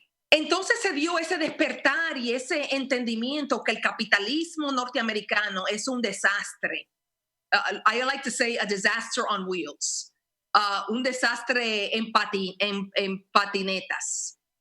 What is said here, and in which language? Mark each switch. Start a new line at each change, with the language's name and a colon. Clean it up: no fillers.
Spanish: Entonces se dio ese despertar y ese entendimiento que el capitalismo norteamericano es un desastre.
English: I like to say a disaster on wheels.
Spanish: Un desastre en patinetas.